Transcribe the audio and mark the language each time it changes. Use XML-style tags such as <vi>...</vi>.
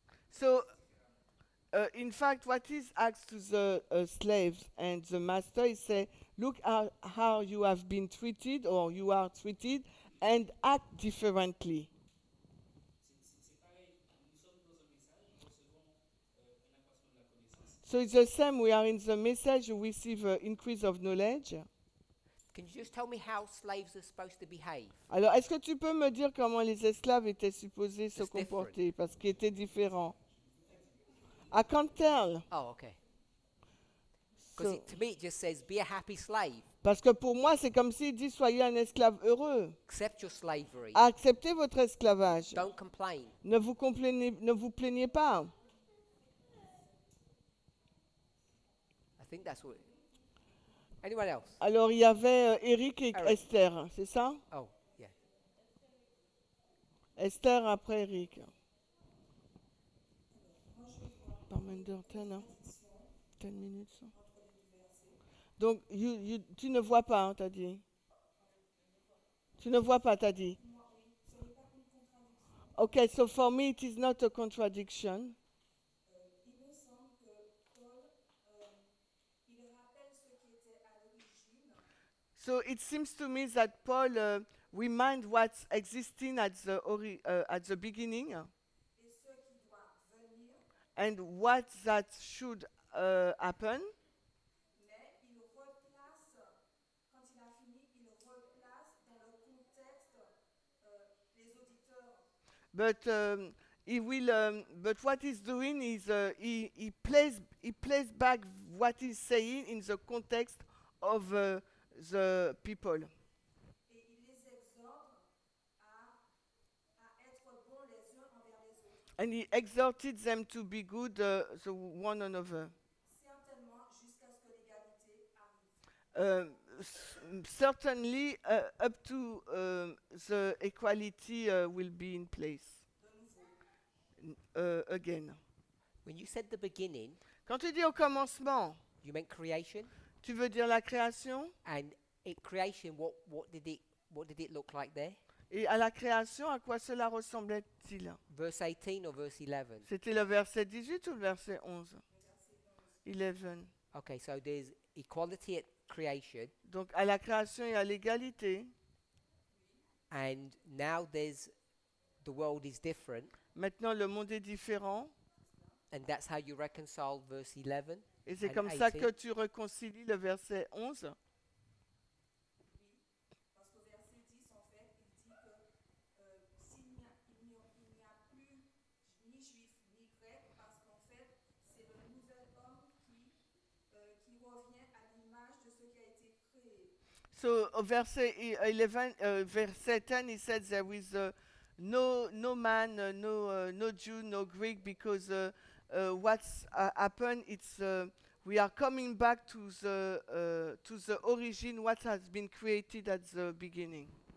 <en>So, in fact, what is asked to the slaves and the master is say, look at how you have been treated or you are treated and act differently.</en> <fr>C'est pareil, nous sommes dans un message, nous recevons un accroissement de la connaissance.</fr> <en>So it's the same. We are in the message. You receive an increase of knowledge. Can you just tell me how slaves are supposed to behave?</en> <fr>Alors, est-ce que tu peux me dire comment les esclaves étaient supposés se</fr> <en>It's different.</en> <fr>comporter parce qu'ils étaient différents?</fr> <en>I can't tell. Oh, okay. Because So- to me, it just says, be a happy slave.</en> <fr>parce que pour moi, c'est comme s'il dit soyez un esclave heureux.</fr> <en>Accept your slavery.</en> <fr>Acceptez votre esclavage.</fr> <en>Don't complain.</en> <fr>Ne vous plaignez pas.</fr> <en>I think that's what. Anyone else?</en> <fr>Alors, il y avait Eric et Eric. Esther, c'est ça?</fr> <en>Oh, yeah.</en> <fr>Esther après Eric. Parminder 10, hein? 10 minutes. Donc, tu ne vois pas, hein, t'as dit? Tu ne vois pas, t'as dit?</fr> <en>Okay, so for me, it is not a contradiction.</en> <fr>Il me semble que Paul, il rappelle ce qui était à l'origine</fr> <en>So it seems to me that Paul remind what's existing at the beginning</en> <fr>et ce qui doit venir,</fr> <en>and what that should happen.</en> <fr>mais il replace, quand il a fini, il replace dans le contexte les auditeurs.</fr> <en>But what he's doing is he plays back what he's saying in the context of the people,</en> <fr>Et il les exhorte à être bons les uns envers les autres.</fr> <en>and he exhorted them to be good the one another.</en> <fr>Certainement jusqu'à ce que l'égalité arrive.</fr> <en>Certainly, up to the equality will be in place again. When you said the beginning,</en> <fr>Quand tu dis au commencement,</fr> <en>you meant creation,</en> <fr>tu veux dire la création?</fr> <en>and creation. What did it look like there?</en> <fr>Et à la création, à quoi cela ressemblait-il?</fr> <en>Verse 18 or verse 11?</en> <fr>C'était le verset 18 ou le verset 11?</fr> <en>11. Okay, so there's equality at creation,</en> <fr>Donc à la création et à l'égalité.</fr> <en>and now the world is different,</en> <fr>Maintenant, le monde est différent.</fr> <en>and that's how you reconcile verse 11.</en> <fr>Et c'est</fr> <en>And</en> <fr>comme ça</fr> <en>18.</en> <fr>que tu réconcilies le verset 11. Parce qu'au verset 10, en fait, il dit que il n'y a plus ni juif ni grec, parce qu'en fait, c'est le nouvel homme qui revient à l'image de ce qui a été créé.</fr> <en>So</en> <fr>verset 11, verset 10,</fr> <en>he said there is no man, no Jew, no Greek, because what's happened, it's we are coming back to the origin, what has been created at the beginning.</en>